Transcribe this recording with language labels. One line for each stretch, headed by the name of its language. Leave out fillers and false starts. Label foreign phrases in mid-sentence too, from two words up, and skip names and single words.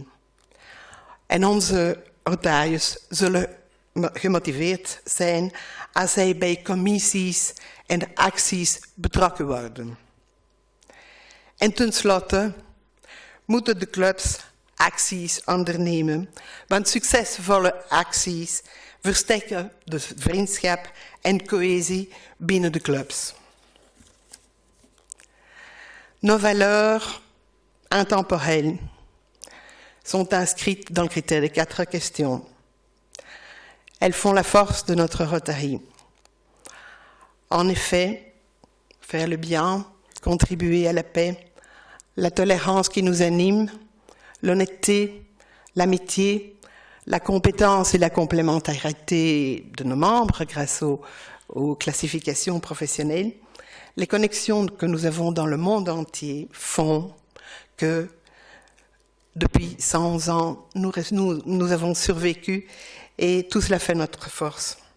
Dutch: En onze Rotariërs zullen gemotiveerd zijn als zij bij commissies en acties betrokken worden. En tenslotte moeten de clubs acties ondernemen, want succesvolle acties versterken de vriendschap en cohesie binnen de clubs.
French: Nos valeurs intemporelles sont inscrites dans le critère des 4 questions. Elles font la force de notre Rotary. En effet, faire le bien, contribuer à la paix, la tolérance qui nous anime, l'honnêteté, l'amitié, la compétence et la complémentarité de nos membres grâce aux classifications professionnelles, les connexions que nous avons dans le monde entier font que depuis 100 ans, nous avons survécu et tout cela fait notre force.